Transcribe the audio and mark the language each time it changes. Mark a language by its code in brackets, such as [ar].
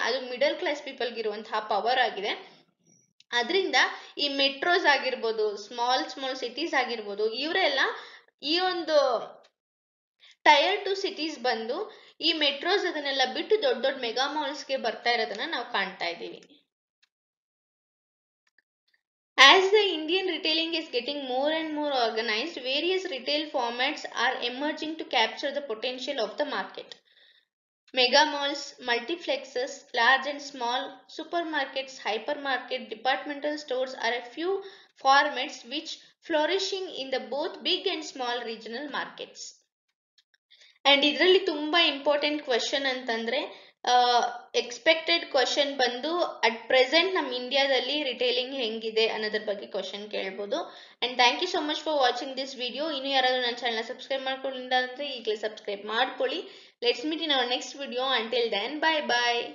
[kn] ಅದು middle class ಪೀಪಲ್ಗೆ ಇರುವಂತಹ power ಆಗಿದೆ. ಅದರಿಂದ ಈ ಮೆಟ್ರೋಸ್ ಆಗಿರ್ಬೋದು, ಸ್ಮಾಲ್ ಸಿಟೀಸ್ ಆಗಿರ್ಬೋದು, ಇವರೆಲ್ಲ ಈ ಒಂದು ಟೈರ್ 2 ಸಿಟೀಸ್ ಬಂದು ಈ ಮೆಟ್ರೋಸ್ ಅದನ್ನೆಲ್ಲ ಬಿಟ್ಟು ದೊಡ್ಡ ದೊಡ್ಡ ಮೆಗಾ ಮಾಲ್ಸ್ಗೆ ಬರ್ತಾ ಇರೋದನ್ನ ನಾವು ಕಾಣ್ತಾ ಇದ್ದೀವಿ. [en] As the Indian retailing is getting more and more organized, various retail formats are emerging to capture the potential of the market. Mega malls, multiplexes, large and small, supermarkets, hypermarket, departmental stores are a few formats which flourishing in the both big and small regional markets. [kn] And ಇದರಲ್ಲಿ ತುಂಬಾ important question ಅಂತಂದ್ರೆ expected question ಬಂದು at present ನಮ್ಮ ಇಂಡಿಯಾದಲ್ಲಿ retailing ಹೆಂಗಿದೆ ಅನ್ನೋದ್ರ ಬಗ್ಗೆ question ಕೇಳ್ಬೋದು. [en] And thank you so much for watching this video. [kn] ಇನ್ನು ಯಾರಾದ್ರೂ ನನ್ನ ಚಾನಲ್ ಸಬ್ಸ್ಕ್ರೈಬ್ ಮಾಡ್ಕೊಂಡಿಲ್ಲ ಅಂದ್ರೆ ಈಗಲೇ ಸಬ್ಸ್ಕ್ರೈಬ್ ಮಾಡ್ಕೊಳ್ಳಿ. [en] Let's meet in our next video. Until then, bye bye.